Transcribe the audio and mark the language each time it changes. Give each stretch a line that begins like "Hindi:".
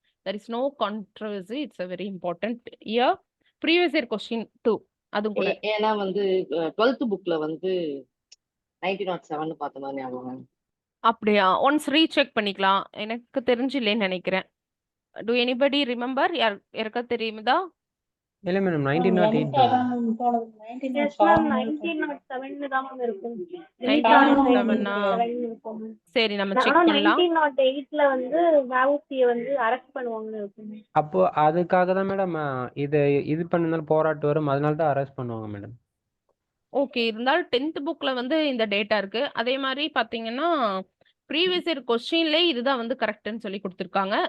English: there is no controversy. it's a very important year. previous year question 2
Tamil: அதுவும் கூட. ஏன்னா வந்து 12th புக்ல வந்து 1907 பார்த்த மாதிரி ஞாபகம். அப்படியா? ஒன்ஸ் ரீசெக் பண்ணிக்கலாம். எனக்கு தெரிஞ்சு இல்லைன்னு நினைக்கிறேன்.
English: do anybody remember?
Tamil: யாருக்கா தெரியுதா? இல்ல மேடம் 1908 தான்.
English: Yes, ma'am,
Tamil: 1907 தான் ma'am இருக்கும். 1907 ஆ? 1907 இருக்கும். சரி நம்ம ஆனா செக் பண்ணலாம். 1908ல வந்து வஉசியை வந்து அரெஸ்ட் பண்ணுவாங்கன்னு இருக்கும். அப்போ அதுக்காக தான் மேடம் இது பண்ணனால போராட்டம் வரும், அதனால தான் அரெஸ்ட் பண்ணுவாங்க மேடம். ஓகே. இருந்தாலும் 10th புக்ல வந்து இந்த டேட்டா இருக்கு. அதே மாதிரி பாத்தீங்கன்னா ப்ரீவியஸ் இயர் கொஸ்டின்ல இதுதான் வந்து கரெக்ட்னு சொல்லி கொடுத்துருக்காங்க.